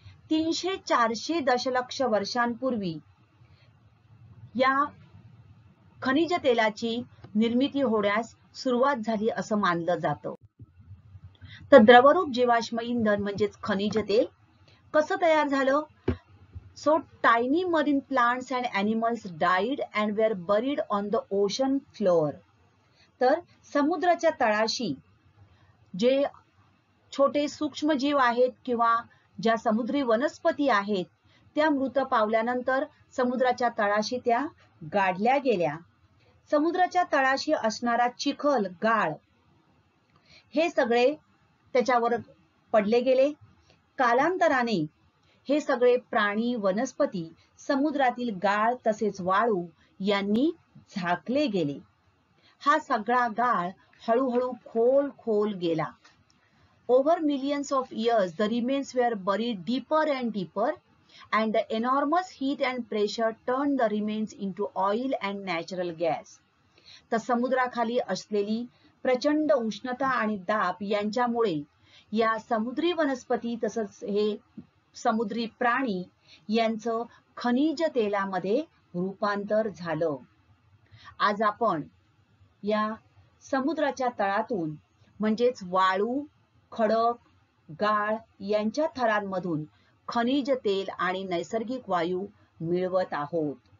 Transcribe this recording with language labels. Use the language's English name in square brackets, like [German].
[Marathi] 300-400 दशलक्ष वर्षांपूर्वी या खनिज तेलाची निर्मिती होण्यास सुरुवात झाली असं मानलं जातं. तर द्रवरूप जीवाश्म इंधन म्हणजेच खनिज तेल कसं तयार झालं? [English] So tiny marine plants and animals died and were buried on the ocean floor. [Marathi] तर समुद्राच्या तळाशी जे छोटे सूक्ष्म जीव आहेत किंवा ज्या समुद्री वनस्पती आहेत त्या मृत पावल्यानंतर समुद्राच्या तळाशी त्या गाडल्या गेल्या. समुद्राच्या तळाशी असणारा चिखल, गाळ हे सगळे त्याच्यावर पडले गेले. कालांतराने हे सगळे प्राणी, वनस्पती, समुद्रातील गाळ तसेच वाळू यांनी झाकले गेले. हा सगळा गाळ हळूहळू खोल खोल गेला. [English] Over millions of years, the remains were buried deeper and deeper, and the enormous heat and pressure turned the remains into oil and natural gas. [Marathi] तर समुद्राखाली असलेली प्रचंड उष्णता आणि दाब यांच्यामुळे या समुद्री वनस्पती तसंच हे समुद्री प्राणी यांचं खनिज तेलामध्ये रूपांतर झालं. आज आपण या समुद्राच्या तळातून म्हणजेच वाळू, खडक, गाळ यांच्या थरांमधून खनिज तेल आणि नैसर्गिक वायू मिळवत आहोत.